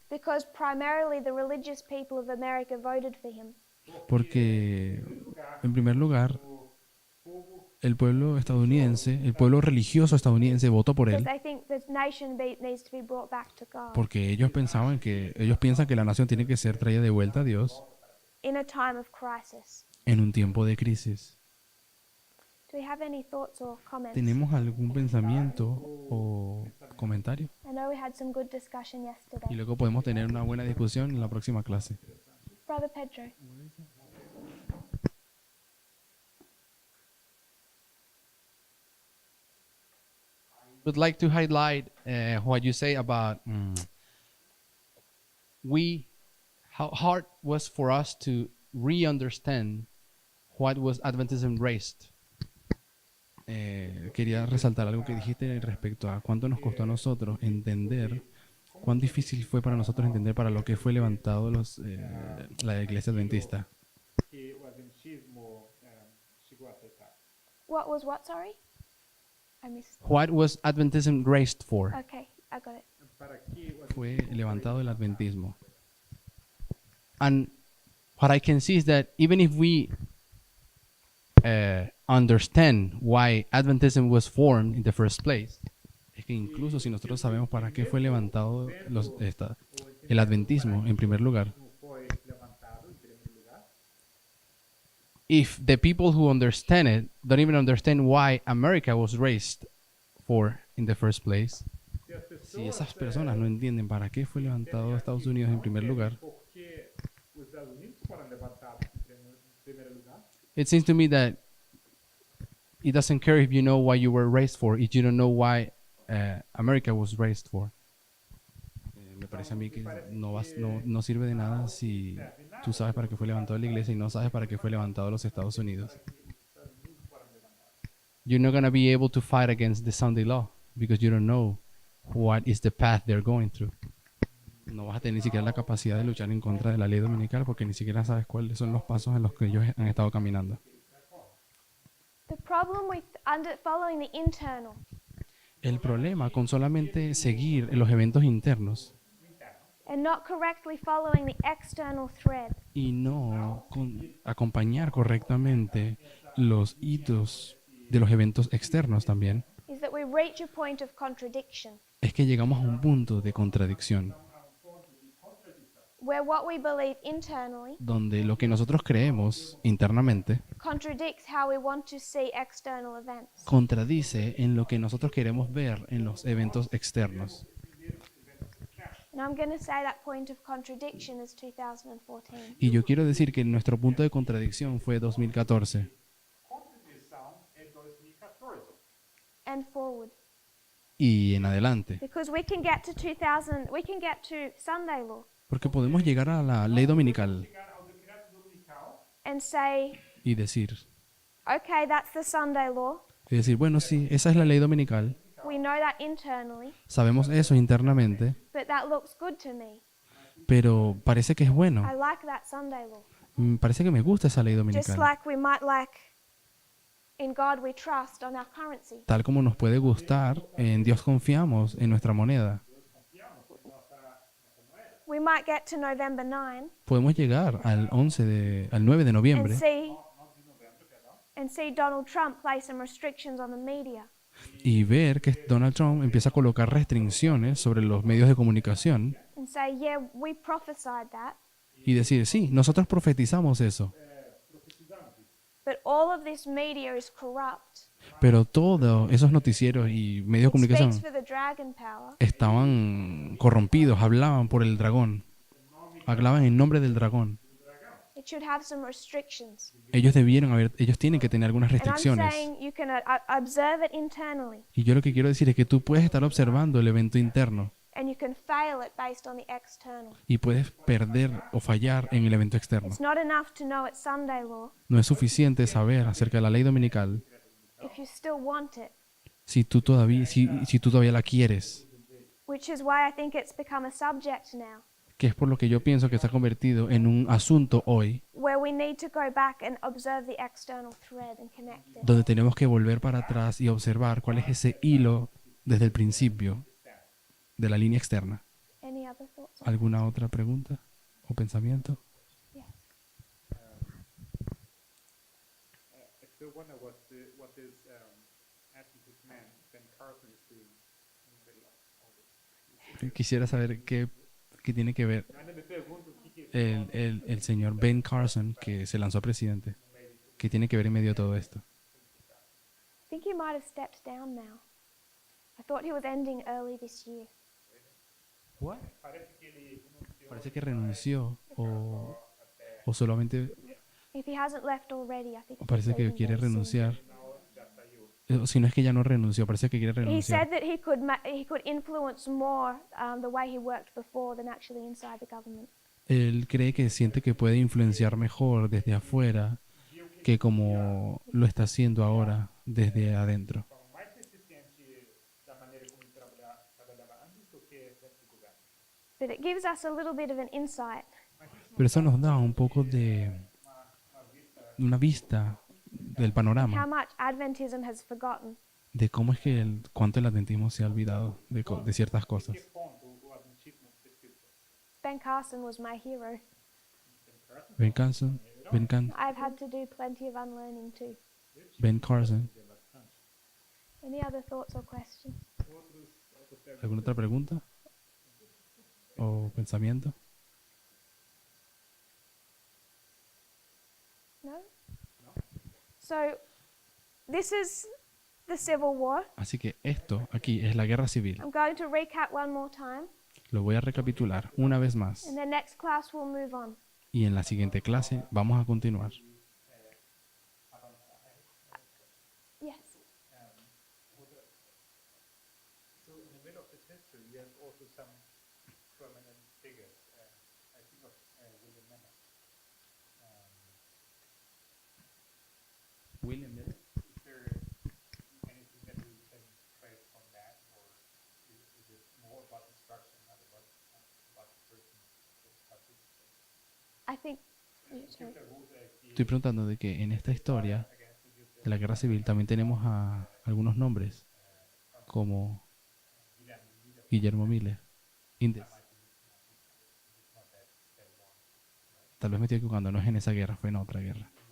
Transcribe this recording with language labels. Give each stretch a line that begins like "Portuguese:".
English: because primarily the religious people of America voted for him.
Spanish: porque, en primer lugar, el pueblo estadounidense, el pueblo religioso estadounidense votó por
English: Because
Spanish: él
English: they think the nation needs to be brought back to God
Spanish: porque ellos piensan que la nación tiene que ser traída de vuelta a Dios
English: in a time of crisis.
Spanish: en un tiempo de crisis.
English: Do we have any thoughts or comments?
Spanish: ¿Tenemos algún pensamiento o comentario?
English: I know we had some good discussion
Spanish: Y
English: yesterday.
Spanish: luego podemos tener una buena discusión en la próxima clase.
English: Brother Pedro. Would like to highlight what you say about how hard was for us to re-understand what was Adventism raised.
Spanish: Quería resaltar algo que dijiste respecto a cuánto nos costó a nosotros entender, cuán difícil fue para nosotros entender para lo que fue levantado la iglesia adventista.
Portuguese: Que o adventismo chegou a aceitar.
English: What was what, sorry? I missed. What was Adventism raised for? Okay, I got it.
Portuguese: Para que o
Spanish: Fue levantado el adventismo.
English: And what I can see is that even if we understand why Adventism was formed in the first place,
Spanish: Es que incluso si nosotros sabemos para qué fue levantado el adventismo en primer lugar,
Portuguese: não foi levantado em primeiro lugar,
English: if the people who understand it don't even understand why America was raised for in the first place,
Spanish: si esas personas no entienden para qué fue levantado Estados Unidos en primer lugar,
Portuguese: Por que os Estados Unidos foram levantados em primeiro lugar?
English: it seems to me that it doesn't care if you know why you were raised for, if you don't know why America was raised for.
Spanish: Me parece a mí que no sirve de nada si tú sabes para qué fue levantado la iglesia y no sabes para qué fue levantado los Estados Unidos.
English: You're not going to be able to fight against the Sunday law because you don't know what is the path they're going through.
Spanish: No vas a tener ni siquiera la capacidad de luchar en contra de la ley dominical porque ni siquiera sabes cuáles son los pasos en los que ellos han estado caminando.
English: The problem with following the internal
Spanish: El problema con solamente seguir los eventos internos
English: and not correctly following the external thread
Spanish: y no acompañar correctamente los hitos de los eventos externos también,
English: is that we reach a point of contradiction
Spanish: es que llegamos a un punto de contradicción
English: where what we believe internally
Spanish: donde lo que nosotros creemos internamente
English: contradicts how we want to see external events.
Spanish: contradice en lo que nosotros queremos ver en los eventos externos.
English: And I'm going to say that point of contradiction is 2014.
Spanish: Y yo quiero decir que nuestro punto de contradicción fue 2014
Portuguese: Contradição é 2014.
English: And forward.
Spanish: y en adelante,
English: Because we can get to Sunday law
Spanish: porque podemos llegar a la ley dominical
Portuguese: Chegar ao decreto dominical
English: and say,
Spanish: y decir,
English: okay, that's the Sunday law.
Spanish: bueno, sí, esa es la ley dominical,
English: We know that internally,
Spanish: sabemos eso internamente,
English: but that looks good to me.
Spanish: pero parece que es bueno,
English: I like that Sunday law.
Spanish: parece que me gusta esa ley
English: Just
Spanish: dominical,
English: like we might like in God we trust on our currency.
Spanish: tal como nos puede gustar, en Dios confiamos en nuestra moneda.
English: We might get to November 9
Spanish: Podemos llegar al 9 de noviembre
English: and see Donald Trump place some restrictions on the media.
Spanish: y ver que Donald Trump empieza a colocar restricciones sobre los medios de comunicación
English: And say, yeah, we prophesied that,
Spanish: y decir, sí, nosotros profetizamos eso,
English: but all of this media is corrupt.
Spanish: pero todos esos noticieros y medios de
English: It speaks
Spanish: comunicación
English: for the dragon power.
Spanish: estaban corrompidos, hablaban por el dragón, hablaban en nombre del dragón.
English: It should have some restrictions.
Spanish: Ellos tienen que tener algunas
English: And I'm
Spanish: restricciones.
English: saying you can observe it internally
Spanish: Y yo lo que quiero decir es que tú puedes estar observando el evento interno
English: and you can fail it based on the external.
Spanish: y puedes perder o fallar en el evento externo.
English: It's not enough to know it's Sunday law
Spanish: No es suficiente saber acerca de la ley dominical
English: if you still want it,
Spanish: si tú todavía la quieres,
English: which is why I think it's become a subject now,
Spanish: que es por lo que yo pienso que se ha convertido en un asunto hoy
English: where we need to go back and observe the external thread and connect it.
Spanish: donde tenemos que volver para atrás y observar cuál es ese hilo desde el principio de la línea externa.
English: Any other thoughts?
Spanish: ¿Alguna otra pregunta o pensamiento?
English: Yes. I still wonder what this Adventist man, Ben Carson, is doing in the middle of all this.
Spanish: Quisiera saber qué tiene que ver
Portuguese: Eu ainda me pergunto o que
Spanish: el señor Ben Carson, que se lanzó a presidente, qué tiene que ver en medio de todo esto.
English: I think he might have stepped down now. I thought he was ending early this year.
Portuguese: parece que ele renunciou.
Spanish: Parece que renunció o solamente
English: If he hasn't left already, I think.
Spanish: parece
English: he's
Spanish: que
English: leaving
Spanish: quiere
English: very soon.
Spanish: renunciar. Si no es que ya no renunció, parece que quiere
English: He said
Spanish: renunciar.
English: that he could influence more the way he worked before than actually inside the government.
Spanish: Él cree que siente que puede influenciar mejor desde afuera que como lo está haciendo ahora desde adentro.
Portuguese: Mais eficiente da maneira como ele trabalhava antes do que dentro do governo.
English: But it gives us a little bit of an insight
Spanish: Pero eso nos da un poco de una vista del
English: how
Spanish: panorama
English: much Adventism has forgotten.
Spanish: de cómo es que cuánto el adventismo se ha olvidado de ciertas cosas.
Portuguese: Que ponto o adventismo se esqueceu?
English: Ben Carson was my hero. Ben Carson, I've had to do plenty of unlearning too. Ben Carson. Any other thoughts or questions?
Spanish: ¿Alguna otra pregunta o pensamiento?
English: No? So this is the Civil War.
Spanish: Así que esto aquí es la guerra civil.
English: I'm going to recap one more time,
Spanish: Lo voy a recapitular una vez más.
English: and the next class we'll move on.
Spanish: Y en la siguiente clase vamos a continuar.
English: Yes. So in the middle of this history, you have also some prominent figures. I think of William Miller. Is there anything that we can trace from that, or is it more about destruction, not about the person that participates? I think. Sorry.
Spanish: Estoy preguntando de que en esta historia de la guerra civil también tenemos a algunos nombres como Guillermo Miller. Indes. Tal vez me estoy equivocando, no es en esa guerra, fue en otra guerra.